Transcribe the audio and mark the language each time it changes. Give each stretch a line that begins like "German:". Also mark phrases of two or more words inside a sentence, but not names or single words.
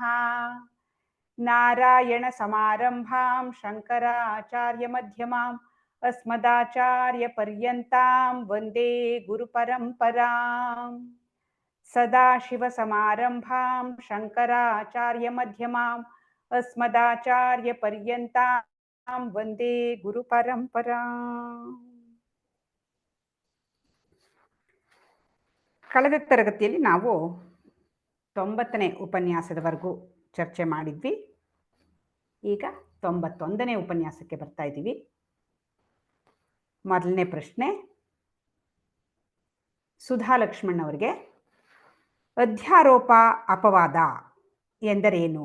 Sanskrit: ನಾರಾಯಣ ಸಮಾರಂಭಾಂ ಶಂಕರಾಚಾರ್ಯ ಮಧ್ಯಮಾಂ ಅಸ್ಮದಾಚಾರ್ಯ ಪರ್ಯಂತಾಂ ವಂದೇ ಗುರು ಪರಂಪರಾಂ. ಸದಾಶಿವ ಸಮಾರಂಭಾಂ ಶಂಕರಾಚಾರ್ಯ ಮಧ್ಯಮಾಂ ಅಸ್ಮದಾಚಾರ್ಯ ಪರ್ಯಂತಾಂ ವಂದೇ ಗುರು ಪರಂಪರಾಂ.
Kannada: ಕಳೆದ ತರಗತಿಯಲ್ಲಿ ನಾವು 90ನೇ ಉಪನ್ಯಾಸದವರೆಗೂ ಚರ್ಚೆ ಮಾಡಿದ್ವಿ. ಈಗ 91ನೇ ಉಪನ್ಯಾಸಕ್ಕೆ ಬರ್ತಾ ಇದ್ದೀವಿ. ಮೊದಲನೇ ಪ್ರಶ್ನೆ ಸುಧಾ ಲಕ್ಷ್ಮಣ್ ಅವರಿಗೆ, ಅಧ್ಯಾರೋಪ ಅಪವಾದ ಎಂದರೇನು?